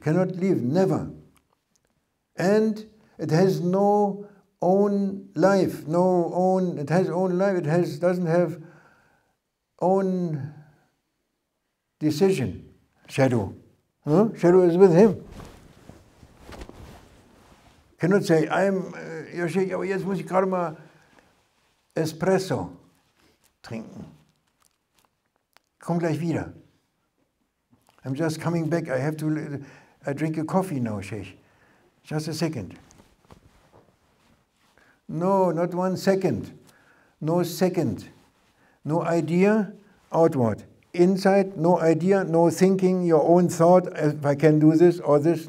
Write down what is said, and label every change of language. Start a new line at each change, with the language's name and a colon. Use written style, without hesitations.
English: Cannot leave, never. And it has no own life, it has own life, it doesn't have own decision. Shadow. Huh? Shadow is with him. Cannot say,
German: ja Sheikh, aber jetzt muss ich gerade mal Espresso trinken. Komm gleich wieder.
English: I'm just coming back. I drink a coffee now, Sheikh. Just a second. No, not 1 second. No second. No idea, outward. Inside, no idea, no thinking, your own thought, if I can do this or this.